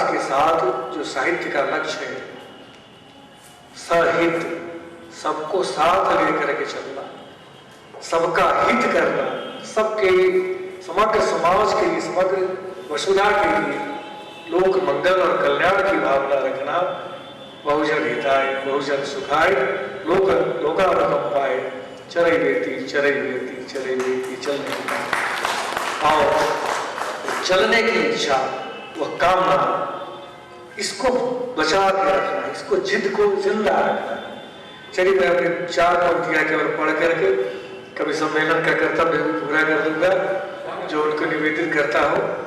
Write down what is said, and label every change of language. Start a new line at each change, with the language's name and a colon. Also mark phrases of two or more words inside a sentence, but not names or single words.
Hindi: के साथ जो साहित्य का लक्ष्य है, सहित, सबको साथ लेकर के चलना, सबका हित करना, सबके समग्र समाज के लिए, समग्र वसुधा के लिए लोक मंगल और कल्याण की भावना रखना,
Pali: बहुजन हिताय बहुजन सुखाय लोकानुकंपाय चरई बेटी
Hindi: चलने की और चलने की इच्छा, वह कामना, इसको बचा के रखना, इसको जिद को जिंदा रखना। चलिए मैं अपने 4 पंक्तियां केवल पढ़ करके कभी सम्मेलन का कर्तव्य पूरा कर दूंगा जो उनको निवेदित करता हूं।